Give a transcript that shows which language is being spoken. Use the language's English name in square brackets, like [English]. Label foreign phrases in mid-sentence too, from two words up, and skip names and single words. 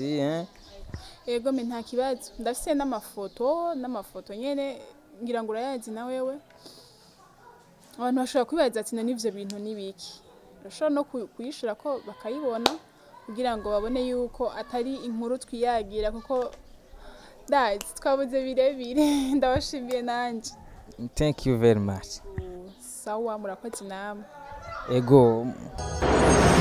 [Rundi] yego me nta kibazo ndafise n'amafoto nyene ngira ngo urayazi na wewe abantu bashobora kwibaza ati n'ivyo bintu nibiki urashobora no kuyishura ko bakayibona kugira ngo babone yuko atari inkuru twiyagira kuko twabuze birebire ndabashimiye nanje. [English] Thank you very much. [Rundi] Sawa murakoze namwe. Ego.